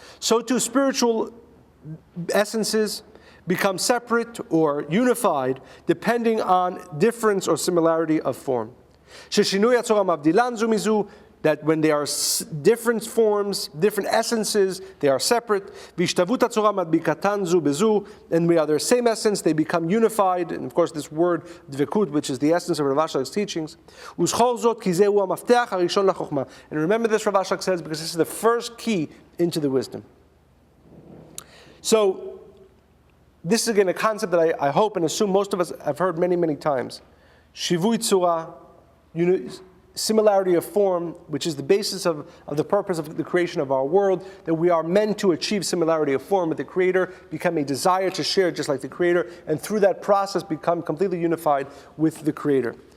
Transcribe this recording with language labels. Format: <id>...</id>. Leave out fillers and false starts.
<en>So too spiritual essences become separate or unified depending on difference or similarity of form.</en> <he>ששינוי הצורה מבדילן זו מזו,</he> <en>that when they are different forms, different essences, they are separate.</en> <he>והשתוות הצורה מדביקתן זו בזו,</he> <en>and we are their same essence, they become unified. And of course this word dvekut, which is the essence of Rav Ashlag's teachings.</en> <he>וזכור זאת כי זהו המפתח הראשון לחוכמה.</he> <en>And remember this, Rav Ashlag says, because this is the first key into the wisdom. So this is again a concept that I hope and assume most of us have heard many, many times. Shivui tzura, similarity of form, which is the basis of the purpose of the creation of our world, that we are meant to achieve similarity of form with the Creator, become a desire to share just like the Creator, and through that process become completely unified with the Creator.</en>